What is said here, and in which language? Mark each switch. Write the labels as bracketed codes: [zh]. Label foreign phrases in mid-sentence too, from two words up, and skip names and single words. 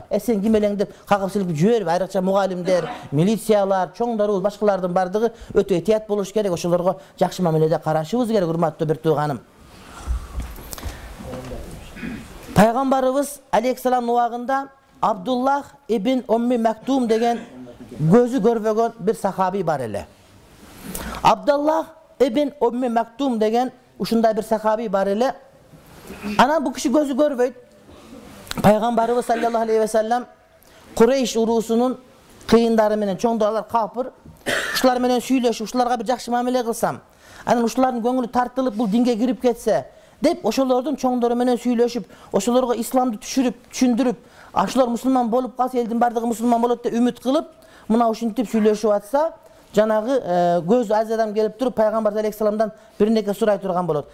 [ky] Сен ким элең деп кагып силип жиберип, айрыкча мугалимдер, милициялар, чоңдорубуз, башкалардын бардыгы өтө этият болуш керек. Ошолорго жакшы мамиледе карашыбыз керек, урматтуу бир тууганым. Пайгамбарыбыз алейхиссалам убагында Абдуллах ибн Умми Мактум деген көзү көрбөгөн бир сахаби бар эле. Абдуллах ибн Умми Мактум деген ушундай бир сахаби бар эле. Анан бу киши көзү көрбөйт. Пайгамбарыбыз [ar] صلى الله عليه وسلم [ky] Курейш урусунун кыйындары менен чоңдорлар капыр. Ушулар менен сүйлөшүп, ушуларга бир жакшы мамиле кылсам, анан ушулардын көңүлү тартылып бул динге кирип кетсе, деп ошолордун чоңдору менен сүйлөшүп, ошолорго исламды түшүндүрүп, ашулар мусулман болуп калса, элдин бардыгы мусулман болот деп үмүт кылып, мына ушинтип сүйлөшүп атса, жанагы көз аз адам келип туруп пайгамбар алейхиссаламдан бир неке сурай турган болот.